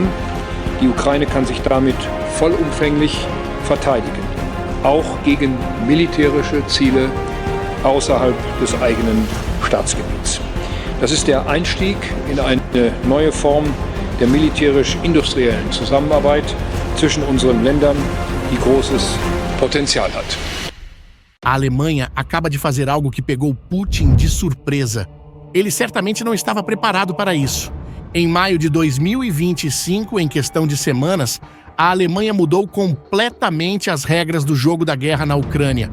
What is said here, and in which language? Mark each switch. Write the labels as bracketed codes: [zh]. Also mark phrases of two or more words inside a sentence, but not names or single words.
[de] Die Ukraine kann sich damit vollumfänglich verteidigen, auch gegen militärische Ziele außerhalb des eigenen Staatsgebiets. Das ist der Einstieg in eine neue Form der militärisch-industriellen Zusammenarbeit zwischen unseren Ländern, die großes Potenzial hat. [pt] A Alemanha acaba de fazer algo que pegou Putin de surpresa. Ele certamente não estava preparado para isso. Em maio de 2025, em questão de semanas, a Alemanha mudou completamente as regras do jogo da guerra na Ucrânia.